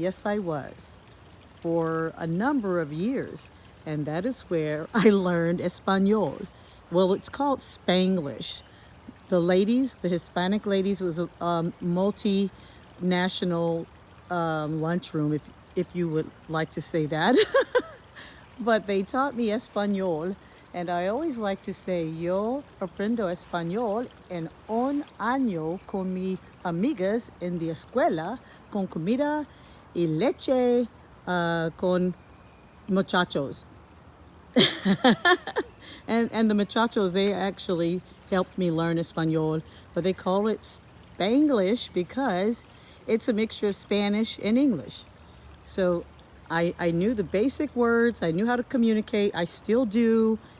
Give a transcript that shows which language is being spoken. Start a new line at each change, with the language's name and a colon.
English: Yes, I was, for a number of years. And that is where I learned Espanol. Well, it's called Spanglish. The ladies, the Hispanic ladies, was a multinational lunchroom, if you would like to say that. But they taught me Espanol, and I always like to say,
Spanish: yo aprendo Español en un año con mis amigas en la escuela, con comida y leche, con muchachos.
English: And the muchachos, they actually helped me learn Espanol, but they call it Spanglish because it's a mixture of Spanish and English. So I knew the basic words, I knew how to communicate, I still do.